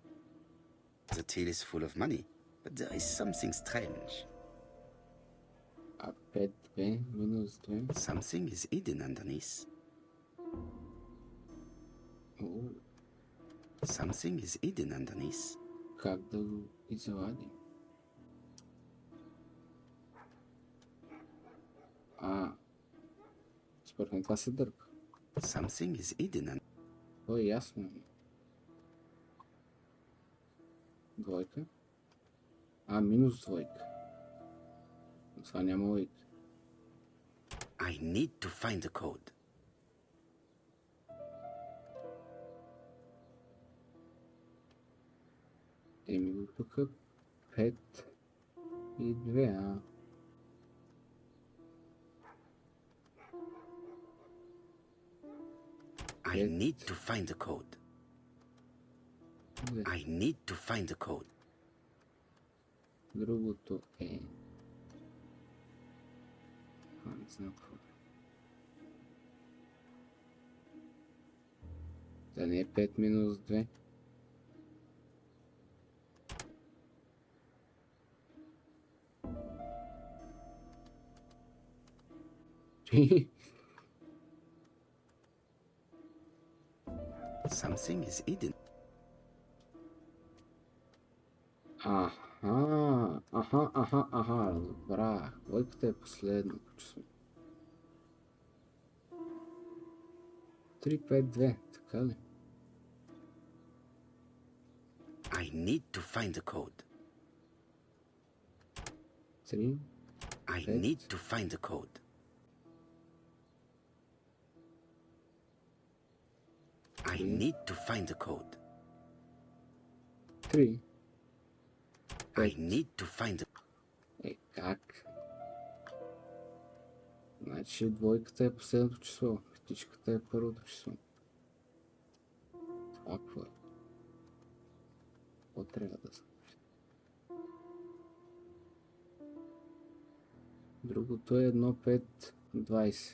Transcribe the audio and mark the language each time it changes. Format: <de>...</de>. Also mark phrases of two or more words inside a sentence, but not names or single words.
<en>The till is full of money, but there is something strange.</en> <bg>А 5-2 минус 2.</bg> <en>Something is hidden underneath.</en> <bg>О,</bg> <en>Something is hidden underneath.</en> <bg>как да го извадим? Според мен това се дърпа.</bg> <en>Something is hidden under...</en> <bg>То е ясно. Двойка. Минус двойка. Това няма логика.</bg> <en>I need to find the code.</en> <bg>Еми го тук 5 и 2,</bg> <en>I need to find the code. I need to find the code.</en> <bg>Другото е... не знам какво. Да не е 5 минус 2.</bg> <en>Something is hidden.</en> <bg>Разбрах. Лойката е последното число. 3-5-2, така ли?</bg> <en>I need to find the code.</en> <bg>3.</bg> <en>I need to find the code. I need to find the code.</en> <bg>3.</bg> <en>I need to find the...</en> <bg>Как? Значи двойката е последното число. Петичката е първото число. Това какво е? Какво трябва да се... Другото е 1-5-20.</bg>